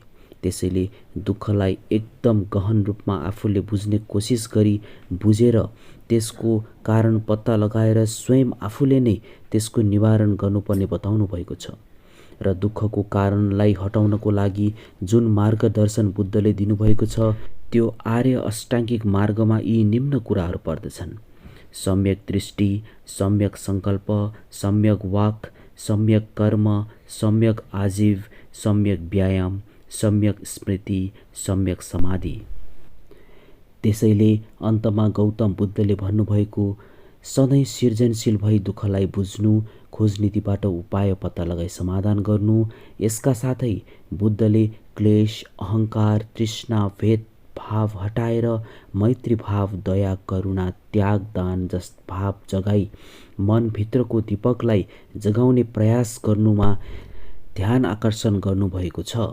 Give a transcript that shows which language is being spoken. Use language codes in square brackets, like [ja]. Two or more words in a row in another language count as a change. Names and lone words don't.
[ne] त्यसैले दुःखलाई एकदम गहन रूपमा आफूले बुझ्ने कोसिस गरी बुझेर त्यसको कारण पत्ता लगाएर स्वयं आफूले नै त्यसको निवारण गर्नुपर्ने बताउनु भएको छ। र दुःखको कारणलाई हटाउनको लागि जुन मार्गदर्शन बुद्धले दिनुभएको छ त्यो आर्य अष्टाङ्गिक मार्गमा यी निम्न कुराहरू पर्दछन्: सम्यक दृष्टि, सम्यक सङ्कल्प, सम्यक वाक, सम्यक कर्म, सम्यक आजीव, सम्यक व्यायाम, सम्यक स्मृति, सम्यक समाधि। त्यसैले अन्तमा गौतम बुद्धले भन्नुभएको सधैँ सृजनशील भई दुःखलाई बुझ्नु, खोजनीतिबाट उपाय पत्ता लगाई समाधान गर्नु। यसका साथै बुद्धले क्लेश, अहङ्कार, तृष्णा, भेदभाव हटाएर मैत्री भाव, दया, करुणा, त्याग, दान जस भाव जगाई मनभित्रको दीपकलाई जगाउने प्रयास गर्नुमा ध्यान आकर्षण गर्नुभएको छ।